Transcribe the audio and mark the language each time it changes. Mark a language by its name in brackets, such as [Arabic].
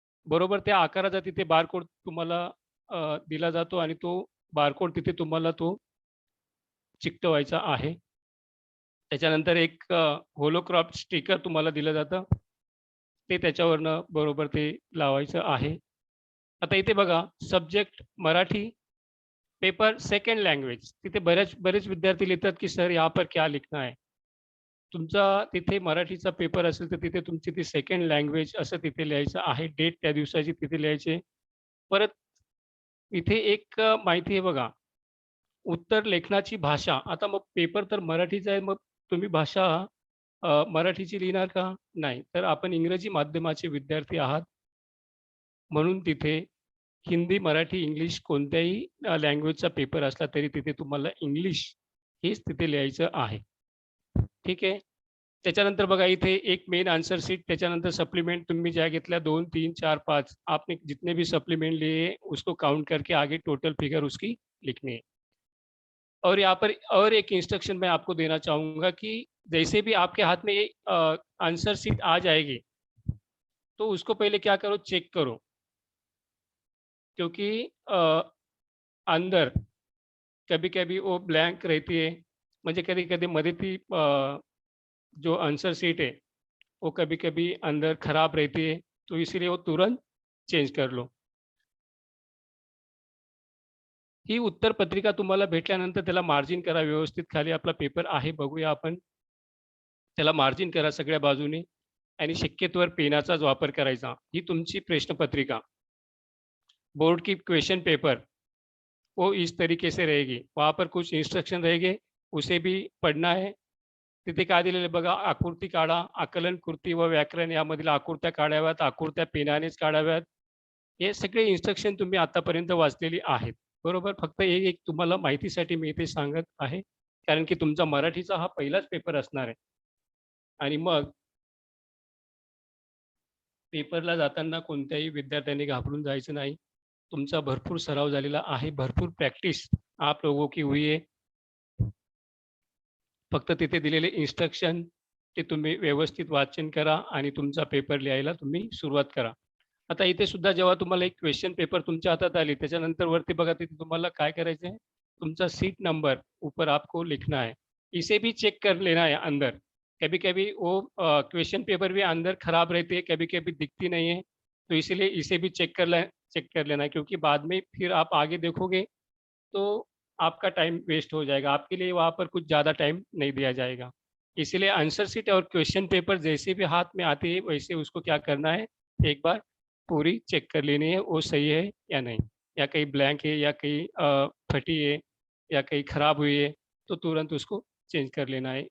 [Marathi] बरोबर त्या आकाराचा तिथे बारकोड तुम्हाला दिला जातो आणि तो बारकोड तिथे तुम्हाला तो चिकटवायचा आहे. त्याच्यानंतर एक होलोक्रॉप स्टिकर तुम्हाला दिलं जातं, ते त्याच्यावरनं बरोबर ते लावायचं आहे. आता इथे बघा, subject Marathi, paper second language. तिथे बरेच विद्यार्थी लिहितात की [Hindi] सर यहाँ पर क्या लिखना है. [Marathi] तुमचा तिथे मराठीचा पेपर असेल तर तिथे तुमची ती सेकंड लँग्वेज असं तिथे लिहायचं आहे. डेट त्या दिवसाची तिथे लिहायची. परत इथे एक माहिती आहे बघा, उत्तर लेखनाची भाषा. आता मग पेपर तर मराठीचा आहे, मग तुम्ही भाषा मराठीची लिहिणार का? नाही. तर आपण इंग्रजी माध्यमाचे विद्यार्थी आहात, म्हणून तिथे हिंदी, मराठी, इंग्लिश कोणत्याही लँग्वेजचा पेपर असला तरी तिथे तुम्हाला इंग्लिश हेच तिथे लिहायचं आहे. ठीक आहे. त्याच्यानंतर बघा इथे एक मेन आंसर शीट, त्याच्यानंतर सप्लीमेंट तुम्ही ज्या घेतल्या [Hindi] 2, 3, 4, 5 आपने जितने भी सप्लीमेंट लिए उसको काउंट करके आगे टोटल फिगर उसकी लिखनी है. और यहाँ पर और एक इंस्ट्रक्शन मैं आपको देना चाहूँगा कि जैसे भी आपके हाथ में ये आंसर शीट आ जाएगी, तो उसको पहले क्या करो, चेक करो. क्योंकि अंदर कभी-कभी वो ब्लैंक रहती है. [Marathi] म्हणजे कधी-कधी मध्ये ती [Hindi] जो आंसर शीट है, वो कभी-कभी अंदर खराब रहती है, तो इसीलिए वो तुरंत चेंज कर लो. [Marathi] ही उत्तरपत्रिका तुम्हाला भेटल्यानंतर त्याला मार्जिन करा व्यवस्थित. खाली आपला पेपर आहे, बघूया आपण. त्याला मार्जिन करा सगळ्या बाजूने आणि शक्यतोवर पेनाचाच वापर करायचा. ही तुमची प्रश्नपत्रिका, [Hindi] बोर्ड की क्वेश्चन पेपर, वो इस तरीके से रहेगी. वहाँ पर कुछ इंस्ट्रक्शन रहेंगे, उसे भी पढ़ना है. [Marathi] तिथे काय दिलेलं बघा, आकृती काढा, आकलन, कृती व व्याकरण यामधील आकृत्या काढाव्यात, आकृत्या पेनानेच काढाव्यात. हे सगळे इन्स्ट्रक्शन तुम्ही आतापर्यंत वाचलेली आहेत, बरोबर? फक्त एक तुम्हाला माहितीसाठी मी इथे सांगत आहे, कारण की तुमचा मराठीचा हा पहिलाच पेपर असणार आहे. आणि मग पेपरला जाताना कोणत्याही विद्यार्थ्यांनी घाबरून जायचं नाही. तुमचा भरपूर सराव झालेला आहे, भरपूर प्रॅक्टिस [Hindi] आप लोगों की हुई है. [Marathi] फक्त तिथे दिलेले इन्स्ट्रक्शन ते तुम्ही व्यवस्थित वाचन करा आणि तुमचा पेपर लिहायला तुम्ही सुरुवात करा. आता इथे सुद्धा जेव्हा तुम्हाला एक क्वेश्चन पेपर तुमच्या हातात आली, त्याच्यानंतर वरती बघा तिथे तुम्हाला काय करायचं है, तुमचा सीट नंबर [Hindi] ऊपर आपको लिखना है. इसे भी चेक कर लेना है अंदर. कभी-कभी वो क्वेश्चन पेपर भी अंदर खराब रहती है, कभी-कभी दिखती नहीं है, तो इसीलिए इसे भी चेक कर लेना है, क्योंकि बाद में फिर आप आगे देखोगे तो आपका टाइम वेस्ट हो जाएगा. आपके लिए वहाँ पर कुछ ज़्यादा टाइम नहीं दिया जाएगा. इसीलिए आंसर शीट और क्वेश्चन पेपर जैसे भी हाथ में आती है, वैसे उसको क्या करना है, एक बार पूरी चेक कर लेनी है, वो सही है या नहीं, या कहीं ब्लैंक है या कहीं फटी है या कहीं खराब हुई है, तो तुरंत उसको चेंज कर लेना है.